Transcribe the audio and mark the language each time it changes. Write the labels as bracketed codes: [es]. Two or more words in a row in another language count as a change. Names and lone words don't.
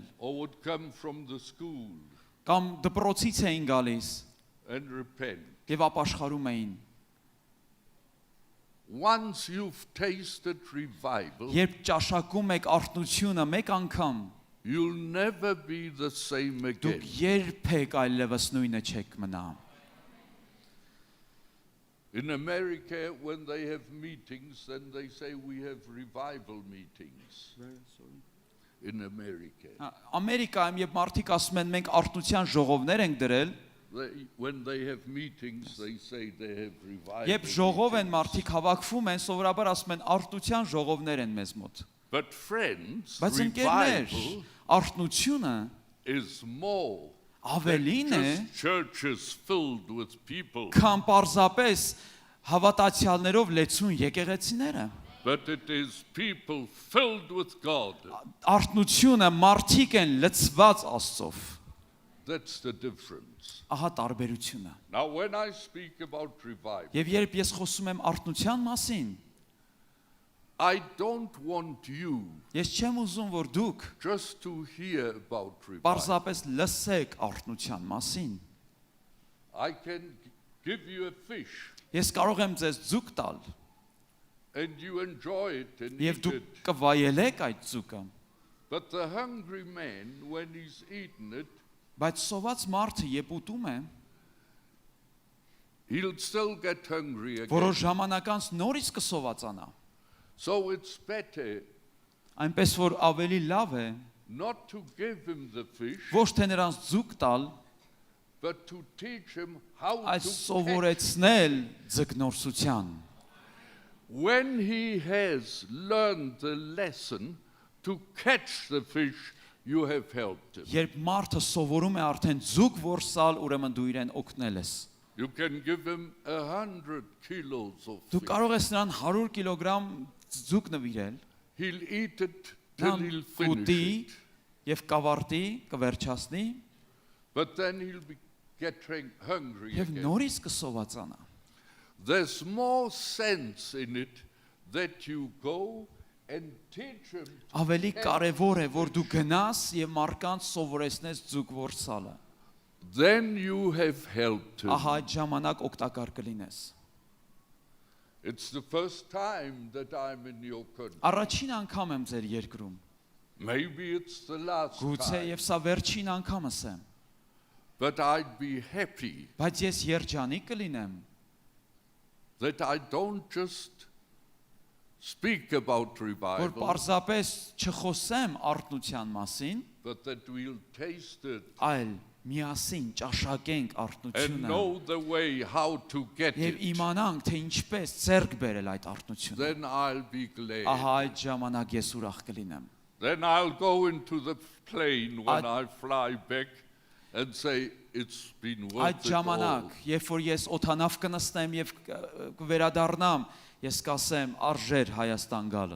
[en] or would come from the school [hy] կամ դպրոցից էին գալիս [en] and repent. [hy] եւ ապաշխարում էին։ [en] Once you've tasted revival, [hy] Երբ ճաշակում եք արթնությունը մեկ անգամ, [en] you'll never be the same again. [hy] դուք երբեք այլևս նույնը չեք մնա։ [en] In America, when they have meetings, then they say we have revival meetings. In America. [hy] Ամերիկայում երբ մարդիկ ասում են մենք արթնության ժողովներ ենք դրել, [en] When they have meetings, they say they have revival [hy] երբ ժողով են [en] meetings. [hy] մարդիկ հավաքվում են, սովորաբար ասում են արթնության ժողովներ են մեզ մոտ։ [en] But friends, [hy] Բայց ընկերներ, [en] revival [hy] արթնությունը [en] is more [hy] ավելին [en] than [hy] է, [en] just churches filled with people. [hy] քան պարզապես հավատացյալներով լեցուն եկեղեցիները։ [en] But it is people filled with God. [hy] Արթնությունը մարդիկ են լցված Աստծով։ [en] That's the difference. [hy] Ահա տարբերությունը։ [en] Now, when I speak about revival, [hy] Եվ երբ ես խոսում եմ արթնության մասին, [en] I don't want you [hy] ես չեմ ուզում, որ դուք [en] just to hear about revival. [hy] պարզապես լսեք արթնության մասին։ [en] I can give you a fish [hy] Ես կարող եմ ձեզ ձուկ տալ, [en] and you enjoy it and [hy] եւ [en] eat [hy] դուք [en] it. [hy] կվայելեք այդ ձուկը, [en] But the hungry man, when he's eaten it, [hy] բայց սոված մարդը երբ ուտում է, [en] he'll still get hungry again. [hy] որոշ ժամանակ անց նորից կսովածանա։ [en] So it's better [hy] Այնպես որ ավելի լավ է [en] not to give him the fish, [hy] ոչ թե նրանց ձուկ տալ, [en] but to teach him how [hy] այլ [en] to catch. [hy] սովորեցնել ձգնորսության։ [en] When he has learned the lesson to catch the fish, you have helped him. [hy] Երբ մարդը սովորում է արդեն ձուկ որսալ, ուրեմն դու իրեն օգնել ես։ [en] You can give him 100 kilos of [hy] Դու [en] fish. [hy] կարող ես նրան 100 կիլոգրամ ձուկ նվիրել, [en] He'll eat it till [hy] նրան [en] he'll finish [hy] կուտի [en] it. [hy] եւ կավարտի, կվերջացնի [en] But then he'll be getting hungry [hy] եւ [en] again. [hy] նորից կսովածանա։ [en] There's more sense in it that you go and teach him. [hy] Ավելի կարևոր է, որ դու գնաս եւ մարդկանց սովորեցնես ձուկ որսալը։ [en] Then you have helped him. [hy] Ահա այդ ժամանակ օգտակար կլինես։ [en] It's the first time that I'm in your country. [hy] Առաջին անգամ եմ ձեր երկրում։ [en] Maybe it's the last [hy] Գուցե [en] time. [hy] եւ սա վերջին անգամս է, [en] But I'd be happy [hy] բայց ես երջանիկ կլինեմ, [en] that I don't just speak about [hy] որ [en] revival, [hy] պարզապես չխոսեմ արթնության մասին, [en] but that we'll taste it [hy] այլ միասին ճաշակենք [en] and [hy] արթնությունը [en] know the way how to get [hy] եւ [en] it. [hy] իմանանք, թե ինչպես ձեռք բերել այդ արթնությունը։ [en] Then I'll be glad. [hy] Ահա այդ ժամանակ ես ուրախ կլինեմ։ [en] Then I'll go into the plane when [hy] Այդ- [en] I fly back and say it's been [hy] Այդ [en] worth it [hy] ժամանակ, [en] all. [hy] երբ որ ես օթանավ կնստեմ եւ կվերադառնամ, ես կասեմ արժեր Հայաստան գալս։